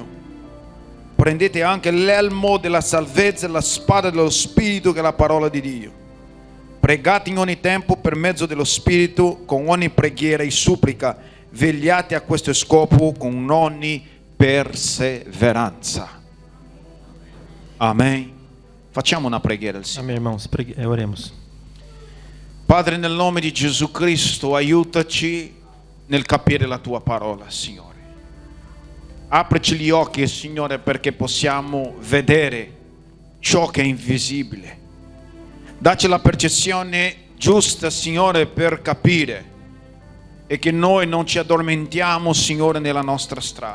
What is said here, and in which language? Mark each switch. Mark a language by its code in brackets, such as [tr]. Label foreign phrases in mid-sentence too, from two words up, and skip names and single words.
[it] Prendete anche l'elmo della salvezza e la spada dello Spirito che è la parola di Dio. Pregate in ogni tempo per mezzo dello Spirito con ogni preghiera e supplica. Vegliate a questo scopo con ogni perseveranza. Amen. Facciamo una preghiera al Signore. [pt] Amém, irmãos, oremos. [it] Padre, nel nome di Gesù Cristo, aiutaci nel capire la tua parola, Signore. Aprici gli occhi, Signore, perché possiamo vedere ciò che è invisibile. Dacci la percezione giusta, Signore, per capire e che noi non ci addormentiamo, Signore, nella nostra strada.